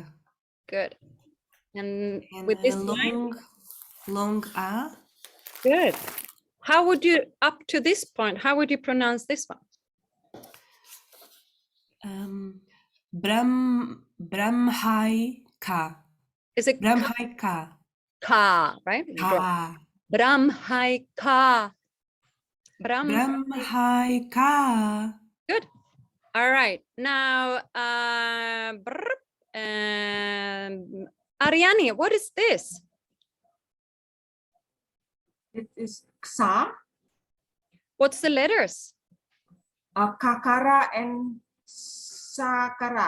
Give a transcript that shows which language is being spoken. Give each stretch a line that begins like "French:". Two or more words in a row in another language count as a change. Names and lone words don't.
English: Good. And And with this line, long a. good. How would you, up to this point, how would you pronounce this one?
Sanskrit: Brahmhai ka.
English: Is it
Sanskrit: Brahmhai ka.
English: ka, right? Ka.
Sanskrit: Brahmhai ka. Brahmhai ka.
English: Good. All right. Now, Ariane, what is this? It is ksa, What's the letters?
Sanskrit: kakara, and sakara.